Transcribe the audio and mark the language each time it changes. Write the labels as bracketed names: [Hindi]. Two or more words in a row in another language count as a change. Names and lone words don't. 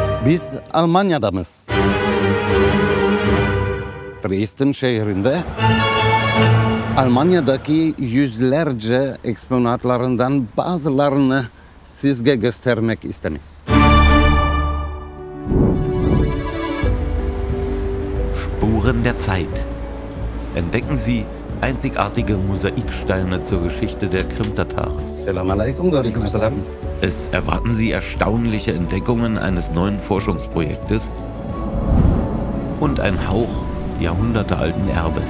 [Turkish] Biz Almanya'damız. Dresden şehrinde Almanya'daki yüzlerce eksponatlarından bazılarını sizge göstermek isteriz. [German] Spuren der Zeit. Entdecken Sie einzigartige Mosaiksteine zur Geschichte der Krim-Tataren. [Turkish] Selamun Aleyküm. [German] Es erwarten Sie erstaunliche Entdeckungen eines neuen Forschungsprojektes und ein Hauch jahrhundertealten Erbes.